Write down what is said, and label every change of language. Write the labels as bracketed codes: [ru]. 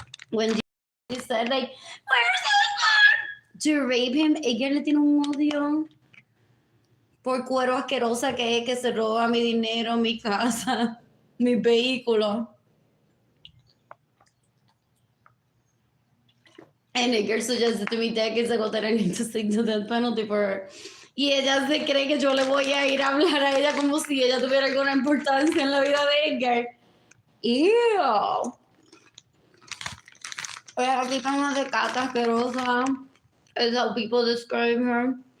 [en] When he said, like, where's the to rape him, [es] ella le tiene un odio por cuero asquerosa que se roba mi dinero, mi casa, mi vehículo. [en] And Edgar suggested to me decades ago that I need to stick to death penalty for her. [es] Y ella se cree que yo le voy a ir a hablar a ella como si ella tuviera alguna importancia en la vida de Edgar. Ew. Esa tipa es una decata asquerosa. [en] Is how people describe her.